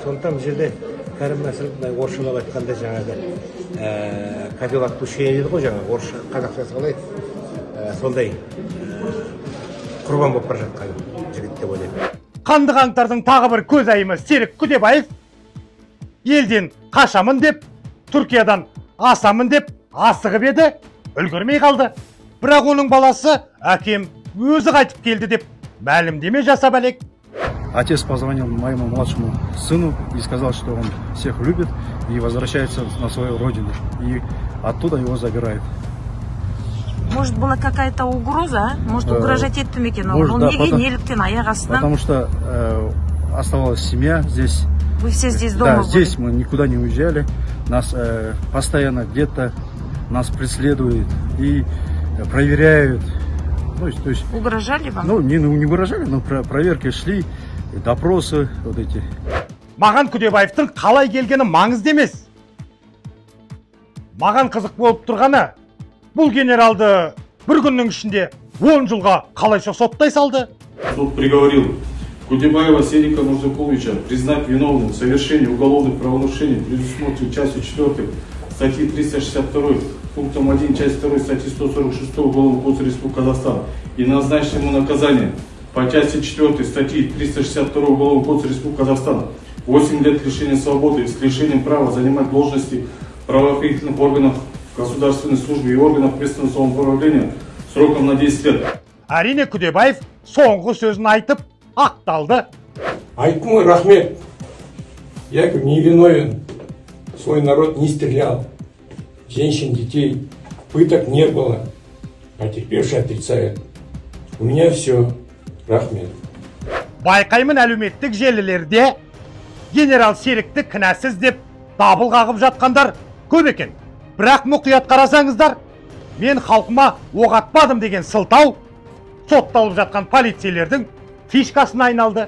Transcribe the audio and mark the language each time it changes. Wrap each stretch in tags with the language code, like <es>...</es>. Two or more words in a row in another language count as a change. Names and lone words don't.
<kk>Сондықтан бұл жерде Кәрім Мәсімов орысшалап айтқанда жаңағы</kk> <ru>капел отпущение</ru> <kk>дейді ғой, жаңағы орысша қазақшасы қалай сондай құрбан болып бара жатқан жігіт деп ойлаймын. Қанды қаңтардың тағы бір көз айымы Серік Күдебаев елден қашамын деп, Түркиядан асамын деп асығып еді, үлгермей қалды. Бірақ оның баласы әкем өзі қайтып келді деп мәлімдеме жасап әлек.</kk> <ru>Отец позвонил моему младшему сыну и сказал, что он всех любит и возвращается на свою родину. И оттуда его забирают. Может, была какая-то угроза? Может, угрожать этому мекену?</ru> <kk>Он неге неліктен аяқ астынан?</kk> <ru>Потому что оставалась семья здесь. Вы все здесь дома были? Да, здесь мы никуда не уезжали. Нас постоянно где-то нас преследуют и проверяют. Ну, то есть, угрожали вам? Ну, не угрожали, но проверки шли, допросы вот эти.</ru> <kk>Маған Күдебаевтың қалай келгені маңызды емес. Маған қызық болып тұрғаны, бұл генералды бір күннің ішінде 10 жылға қалайша соттай салды.</kk> <ru>Суд приговорил Кудебаева Серика Мурзакуловича признать виновным в совершении уголовных правонарушений, предусмотренных частью 4 статьи 362, пунктом 1, часть 2 статьи 146 Уголовного кодекса Республики Казахстан и назначить ему наказание по части 4 статьи 362 Уголовного кодекса Республики Казахстан 8 лет лишения свободы с лишением права занимать должности в правоохранительных органах, государственной службе и органах местного самоуправления сроком на 10 лет.</ru> <kk>Әрине Күдебаев соңғы сөзін айтып, ақталды. Айттым ғой, рахмет.</kk> <ru>Я не виновен. Свой народ не стрелял. Женщин, детей, пыток не было. Потерпевший отрицает. У меня все.</ru> <kk>Рахмет. Байқаймын әлеуметтік желілерде генерал Серікті кінәсіз деп дабыл қағып жатқандар көп екен. Бірақ мұқият қарасаңыздар, мен халқыма оқ атпадым деген сылтау сотталып жатқан полицейлердің фишкасына айналды.</kk>